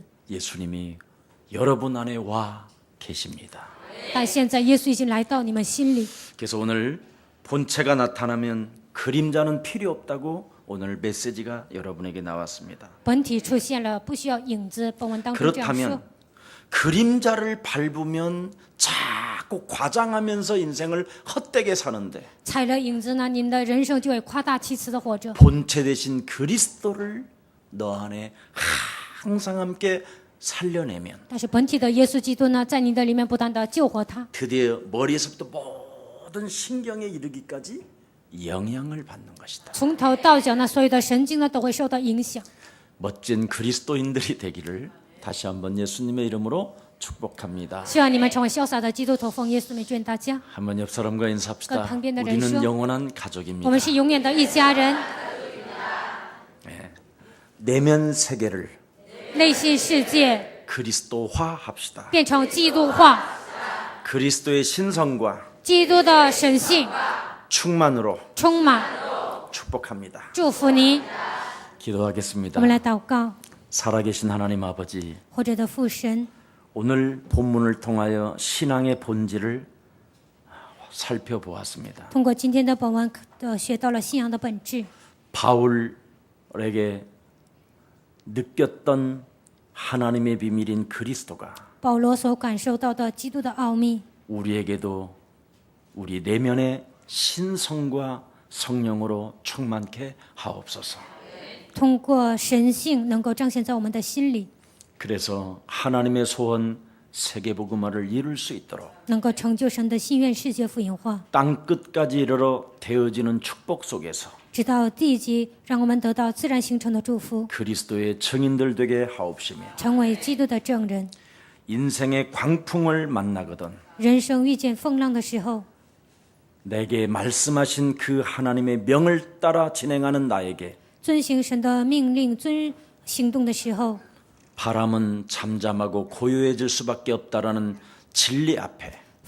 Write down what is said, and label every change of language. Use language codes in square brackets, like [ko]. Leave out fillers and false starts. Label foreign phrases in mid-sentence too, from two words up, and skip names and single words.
[ko] 예수님이 여러분 안에 와 계십니다. [zh] 但现在耶稣已经来到你们心里， [ko] 그래서 오늘 본체가 나타나면 그림자는 필요 없다고 오늘 메시지가 여러분에게 나왔습니다. [zh] 本体出现了，不需要影子。本文当中这样说 [ko] 그렇다면 。 그림자를 밟으면 자꾸 과장하면서 인생을 헛되게 사는데 [zh] 踩了影子呢，你们的人生就会夸大其词的活着。 [ko] 본체 대신 그리스도를 너 안에 항상 함께 살려내면 [zh] 但是本体的耶稣基督呢，在你的里面不断的救活他， [ko] 드디어 머리에서부터 모든 신경에 이르기까지 영향을 받는 것이다. [zh] 从头到脚呢，所有的神经呢都会受到影响。 [ko] 멋진 그리스도인들이 되기를 다시 한번 예수님의 이름으로 축복합니다. [zh] 希望你们成为潇洒的基督徒，奉耶稣名祝愿大家。 [ko] 한번 옆 사람과 인사합시다. [zh] 그 旁边的人 [ko] 우리는 [zh] 说， [ko] 영원한 [zh] 我 [ko] 가족입니다. [zh] 们是永远的一家人， [ko] 내면 세계를 [zh] 内心世界 [ko] 그리스도화합시다. [zh] 变成基督化， [ko] 그리스도의 신성과 [zh] 基督的神性 [ko] 충만으로 [zh] 充满。 [ko] 축복합니다. [zh] 祝福你。 [ko] 기도하겠습니다. [zh] 我们来祷告， [ko] 살아계신 하나님 아버지, [zh] 活着的父神， [ko] 오늘 본문을 통하여 신앙의 본질을 살펴보았습니다. [zh] 通过今天的本文学到了信仰的本质。 [ko] 바울에게 느꼈던 하나님의 비밀인 그리스도가 [zh] 保罗所感受到的基督的奥秘， [ko] 우리에게도 우리 내면의 신성과 성령으로 충만케 하옵소서. [zh] 通过神性能够彰显在我们的心里， [ko] 그래서 하나님의 소원 세계복음화를 이룰 수 있도록 [zh] 能够成就神的心愿世界福音化， [ko] 땅 끝까지 이르러 되어지는 축복 속에서 [zh] 直到地极，让我们得到自然形成的祝福， [ko] 그리스도의 증인들 되게 하옵시며 [zh] 成为基督的证人。 [ko] 인생의 광풍을 만나거든 [zh] 人生遇见风浪的时候， [ko] 내게 말씀하신 그 하나님의 명을 따라 진행하는 나에게 [zh] 遵行神的命令、行动的时候， [ko] 바람은 잠잠하고 고요해질 수밖에 없다라는 진리 앞에